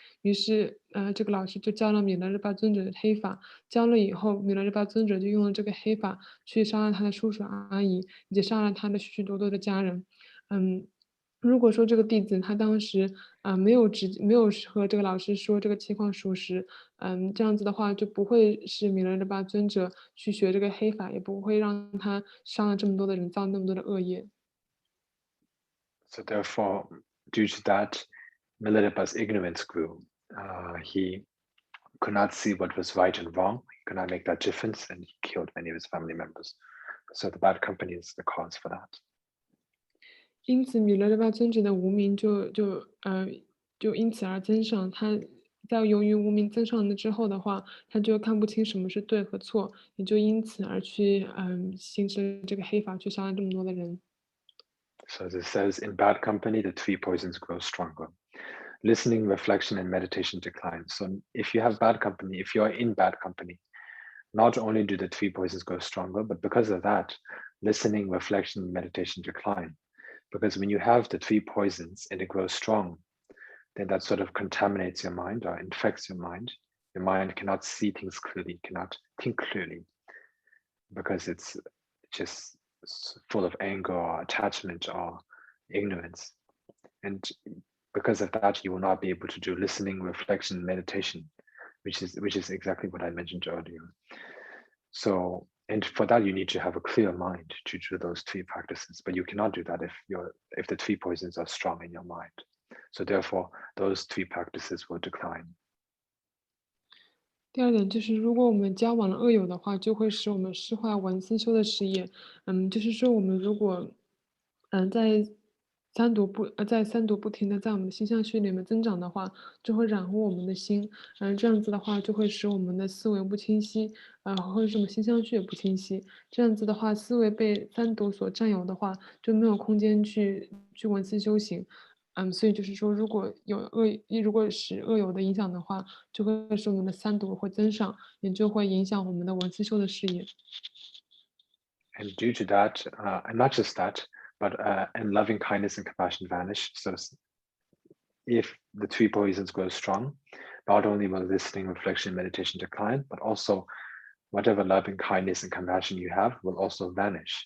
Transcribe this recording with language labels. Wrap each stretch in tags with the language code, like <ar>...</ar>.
<zh>于是，这个老师就教了米勒日巴尊者的黑法，教了以后，米勒日巴尊者就用了这个黑法去杀了他的叔叔阿姨，以及杀了他的许许多多的家人。嗯，如果说这个弟子他当时没有和这个老师说这个情况属实，这样子的话就不会是米勒日巴尊者去学这个黑法，也不会让他伤了这么多的人，造那么多的恶业。</zh> <en>So therefore, due to that, Milarepa's ignorance grew. He could not see what was right and wrong. He could not make that difference, and he killed many of his family members. So the bad company is the cause for that.</en> <zh>因此，米勒日巴尊者的无名就因此而增上。他在由于无名增上了之后的话，他就看不清什么是对和错，也就因此而去行使这个黑法，去杀了这么多的人。</zh> <en>So as it says, in bad company, the three poisons grow stronger. Listening, reflection, and meditation decline. So if you have bad company, if you're in bad company, not only do the three poisons grow stronger, but because of that, listening, reflection, and meditation decline. Because when you have the three poisons and it grows strong, then that sort of contaminates your mind or infects your mind. Your mind cannot see things clearly, cannot think clearly, because it's just full of anger or attachment or ignorance. And because of that, you will not be able to do listening, reflection, meditation, which is exactly what I mentioned earlier. So, and for that, you need to have a clear mind to do those three practices. But you cannot do that if the three poisons are strong in your mind. So therefore, those three practices will decline.</en> <zh>第二点就是，如果我们交往了恶友的话，就会使我们失坏闻思修的事业。就是说，我们如果，在三毒不停的在我们的心相续里面增长的话，就会染污我们的心。这样子的话，就会使我们的思维不清晰，或者是我们心相续也不清晰。这样子的话，思维被三毒所占有的话，就没有空间去闻思修行。所以就是说，如果使恶友的影响的话，就会使我们的三毒会增上，也就会影响我们的闻思修的事业。</zh> <en>And due to that, and not just that, but and loving kindness and compassion vanish. So if the three poisons grow strong, not only will listening, reflection, meditation decline, but also whatever loving kindness and compassion you have will also vanish.</en>